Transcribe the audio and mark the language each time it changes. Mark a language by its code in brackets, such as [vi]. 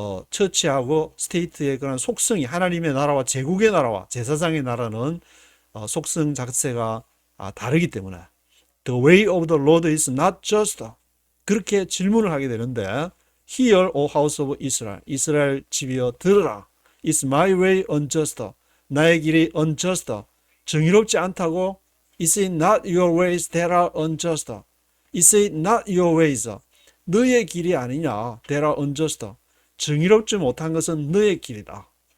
[ko] 처치하고 스테이트의 그런 속성이, 하나님의 나라와 제국의 나라와 제사장의 나라는 속성 자체가 다르기 때문에 [en] the way of the Lord is not just. [ko] 그렇게 질문을 하게 되는데, [en] Hear, O house of Israel. [ko] 이스라엘 집이여 들으라. [en] Is my way unjust? [ko] 나의 길이 unjust, 정의롭지 않다고? [en] Is it not your ways that are unjust? Is it not your ways? [ko] 너의 길이 아니냐? [en] That are unjust. [ko] 정의롭지 못한 것은 너의 길이다.